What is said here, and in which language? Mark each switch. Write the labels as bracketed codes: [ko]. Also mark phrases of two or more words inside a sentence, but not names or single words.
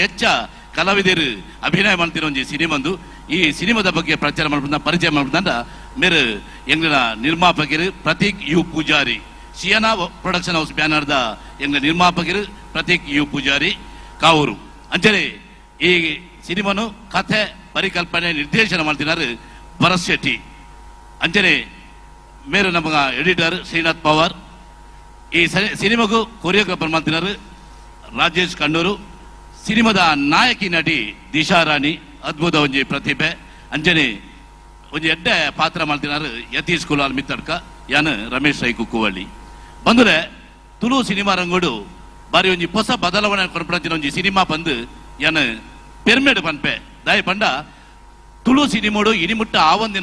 [tcy] ಹೆಚ್ಚ ಕಲಾವಿದರು ಅಭಿನಯ ಮಾಡ್ತಿರೋ ಒಂಜಿ ಸಿನಿಮಾಂದು ಈ ಸಿನಿಮಾದ ಬಗ್ಗೆ ಪರಿಚಯ ಮಾಡ್ಬಿಟ್ಟ ಮೇರೆ ಎಂಗ್ಲ ನಿರ್ಮಾಪಕರು ಪ್ರತೀಕ್ ಯು ಪೂಜಾರಿ ಶಿಯನಾ ಪ್ರೊಡಕ್ಷನ್ ಹೌಸ್ ಬ್ಯಾನರ್ದ ಎಂಗ್ಲ ನಿರ್ಮಾಪಕರು ಪ್ರತೀಕ್ ಯು ಪೂಜಾರಿ ಕಾವೂರು ಅಂಚನೆ ಈ ಸಿನಿಮಾನು ಕಥೆ ಪರಿಕಲ್ಪನೆ ನಿರ್ದೇಶನ ಮಾಡ್ತಿದ್ದಾರೆ ಭರತ್ ಶೆಟ್ಟಿ ಅಂಚನೆ ಮೇರೆ ನಮಗ ಎಡಿಟರ್ ಶ್ರೀನಾಥ್ ಪವಾರ್ [kn] ಈ ಸಿನಿಮಾಗೂ ಕೊರಿಯೋಗ್ರಾಫರ್ ಮಾಡ್ತಿದ್ದಾರೆ [tcy] ರಾಜೇಶ್ ಕಣ್ಣೂರು ಸಿನಿಮಾದ ನಾಯಕಿ ನಟಿ ದಿಶಾ ರಾಣಿ ಅದ್ಭುತ ಒಂಜಿ ಪ್ರತಿಭೆ ಅಂಜನೆ ಒಂಜಿ ಎಡ್ಡೆ ಪಾತ್ರ ಮಾಡ್ತಿನಾರು ಯತೀಶ್ ಕುಲಾಲ್ ಮಿತ್ತಡ್ಕ ಯಾನು ರಮೇಶ್ ರೈ ಕುಕ್ಕುವಳ್ಳಿ ಬಂದ್ರೆ ತುಳು ಸಿನಿಮಾ ರಂಗೋಡು ಬಾರಿ ಒಂಜಿ ಹೊಸ ಬದಲಾವಣೆ ಕೊಡ್ಪಡಿನ ಒಂಜಿ ಸಿನಿಮಾ ಬಂದು ಯಾನು ಪೆರ್ಮೇಡ್ ಪನ್ಪೆ ದಾಯ ಪಂಡ ತುಳು ಸಿನಿಮಾಡು ಇನಿಮುಟ್ಟ ಆವಂದಿನ